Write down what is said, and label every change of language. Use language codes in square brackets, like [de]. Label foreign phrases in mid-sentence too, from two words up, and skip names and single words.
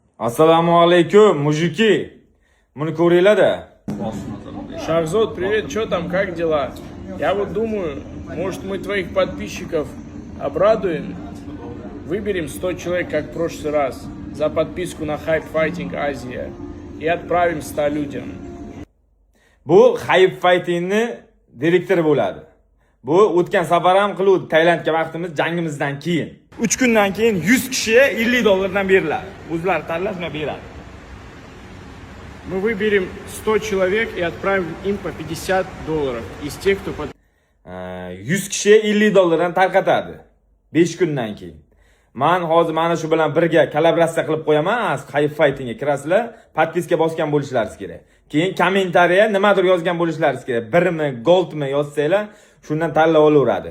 [ar] السلام عليكم, [uz] mujiki. Buni ko'ringlar-da. [ru] Шахзод, привет, что там, как дела? Я вот думаю, может мы твоих подписчиков обрадуем? Выберем 100 человек, как в прошлый раз, за подписку на Hype Fighting Asia и отправим 100 людям. [uz] Bu Hype Fighting'ni direktori bo'ladi. Bu o'tgan safar ham qiluvdi Tailandga vaqtimiz jangimizdan keyin. 3 kundan keyin 100 kishiga $50 beriladi. O'zlari tanlab beradi. [ru] Мы выберем 100 человек и отправим им по $50 из тех, кто под... [uz] 100 kishiga $50 tarqatadi 5 kundan keyin. Men hozir mana shu bilan birga kollaboratsiya qilib qo'yaman. Hype Fightingga kirasizlar, podpiska bosgan bo'lishlaringiz kerak. Keyin kommentariya nimadir yozgan bo'lishlaringiz kerak. Birmi, goldmi yozsanglar, shundan tanlab olaveradi.